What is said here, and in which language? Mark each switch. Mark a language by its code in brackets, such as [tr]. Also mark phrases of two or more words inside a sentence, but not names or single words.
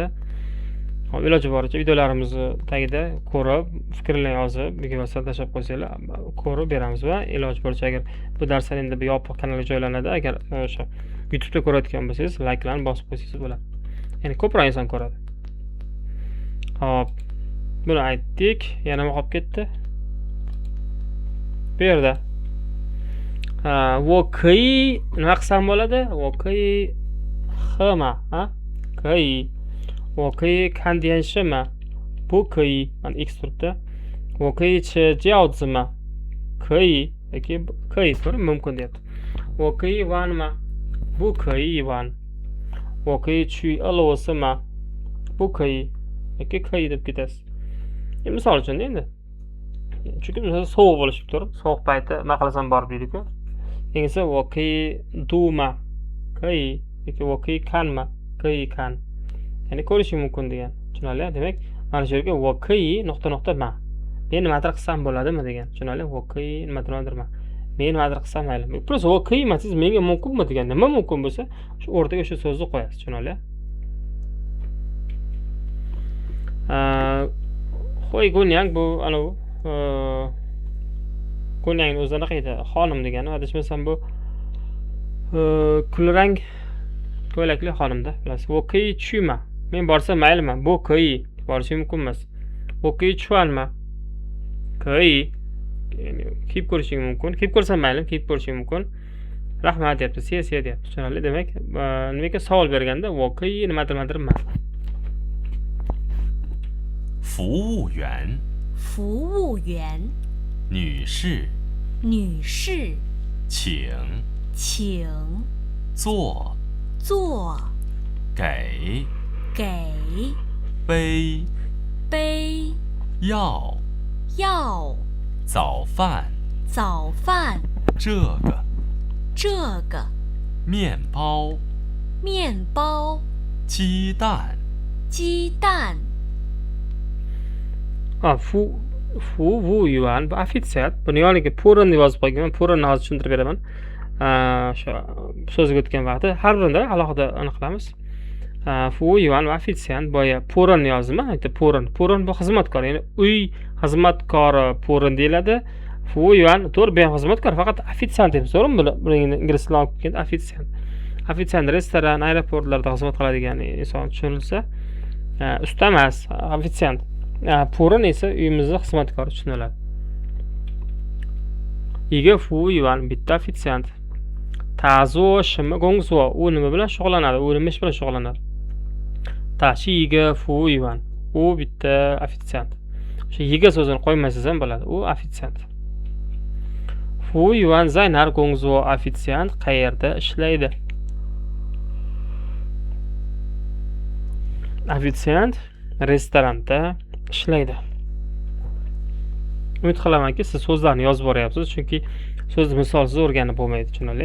[uz] Iloji boricha videolarimizni tagida ko'rib, fikrlarni yozib, videoga tashlab qo'ysanglar, ko'rib beramiz va iloji boricha agar bu darslar endi bir yopiq kanalga joylanadi, agar o'sha YouTube'da ko'rayotgan bo'lsangiz, layklarni bosib qo'ysangiz bo'ladi. Ya'ni ko'proq inson ko'radi. Hop, buni aytdik. Yana nima qolib ketdi? Bu yerda [zh] 我可以 [uz] nima qilsam bo'ladi? [zh] 我可以喝吗?可以 我可以看电视吗? 不可以 [uz] mana x turibdi. [zh] 我可以吃饺子吗? [uz] 可以 yoki 可以 to'g'ri, mumkin deyapti. [zh] 我可以玩吗? 不可以玩. 我可以去俄罗斯吗? 不可以 yoki 可以 [uz] deb ketasiz. Misol uchun endi. Chunki sovuq bo'lishi turib, sovuq payti nima qilasan borib deydi-ku. [zh] Keyingisi 我可以读吗? 可以 yoki 我可以看吗? 可以看. [uz] Ya'ni ko'rishing mumkin degan. Tushunarli? Demak, mana shu yerga [zh] 我可以 [uz] nuqta nuqta ma. Men nimadir qilsam bo'ladimi degan. Tushunarli? [zh] 我可以 [uz] nimadir ma. Men nimadir qilsam maylimi. Просто [zh] 我可以 [uz] siz menga mumkinmi degan. Nima mumkin bo'lsa, shu o'rtaga shu so'zni qo'yasiz. Tushunarli? Xo'y, Gunyang bu anavi Gunyangning o'zi qanaqa edi? Xonim degani, adashmasam bu kulrang ko'ylakli xonimda, bilasiz. [zh] 我可以去吗? [uz] Men borsam maylimi? [zh] 不可以 [uz] borishim mumkin emas. [zh] 我可以穿吗? 可以 [uz] ya'ni kiyib ko'rishing mumkin. Kiyib ko'rsam maylim, kiyib ko'rishing mumkin. Rahmat deyapti, siya deyapti. Tushunarli? Demak, nimaga savol berganda [zh] 我可以 [uz] nimadir ma. [zh] 服务员，服务员，女士，女士，请请坐，坐，给给杯杯要要早饭，早饭，这个这个面包，面包，鸡蛋，鸡蛋， [uz] 服务员bu ofitsiyat. Buni yoniga purin deb yozib qo'yganman. Purinni hozir tushuntirib beraman. O'sha so'zga o'tgan vaqtda har birida alohida aniqlamiz. 服务员 va ofitsiyant boya purin yozdim. Aytdi purin. Purin bu xizmatkor, ya'ni uy xizmatkori purin deyiladi. 服务员 to'g'ri, bu ham xizmatkor, faqat ofitsiyant deb to'g'rimi? Buni ingliz tilida olib kelgan ofitsiyant. Ofitsiyant restoran, aeroportlarda xizmat qiladigan inson tushunilsa, usta emas, ofitsiyant. Purin esa uyimizda xizmatkor tushuniladi. [zh] 一个服务员 [uz] bitta ofitsiyant. [zh] 他做什么工作? [uz] U nima bilan shug'ullanadi? U nima ish bilan shug'ullanadi? [zh] 他是一个服务员. [uz] U bitta ofitsiyant. Shu 一个 so'zini qo'ymaysiz ham bo'ladi. U ofitsiyant. [zh] 服务员在哪儿工作? [uz] Ofitsiyant qayerda ishlaydi? Ofitsiant restoranda ishlaydi. Umid qilamanki, siz so'zlarni yozib boryapsiz, chunki so'zni misolsiz o'rganib bo'lmaydi, tushunarli.